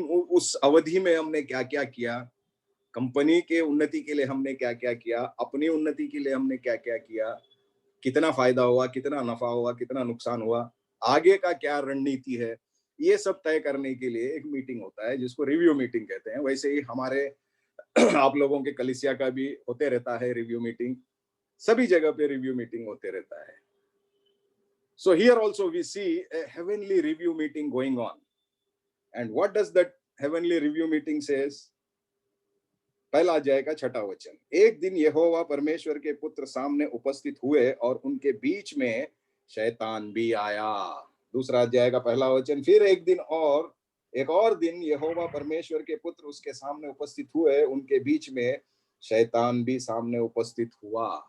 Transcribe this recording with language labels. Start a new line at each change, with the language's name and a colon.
Hindi: उस अवधि में हमने क्या क्या किया, कंपनी के उन्नति के लिए हमने क्या क्या किया, अपनी उन्नति के लिए हमने क्या क्या किया, कितना फायदा हुआ, कितना नफा हुआ, कितना नुकसान हुआ, आगे का क्या रणनीति है, ये सब तय करने के लिए एक मीटिंग होता है जिसको रिव्यू मीटिंग कहते हैं। वैसे ही हमारे आप लोगों के कलीसिया का भी होते रहता है रिव्यू मीटिंग, सभी जगह पे रिव्यू मीटिंग होते रहता है।
English: So here also we see a heavenly review meeting going on. And what does that heavenly review meeting says?
Hindi: पहला अध्याय का 6वां वचन। एक दिन यहोवा परमेश्वर के पुत्र सामने उपस्थित हुए और उनके बीच में शैतान भी आया। दूसरा अध्याय का पहला वचन, फिर एक और दिन यहोवा परमेश्वर के पुत्र उसके सामने उपस्थित हुए, उनके बीच में शैतान भी सामने उपस्थित हुआ।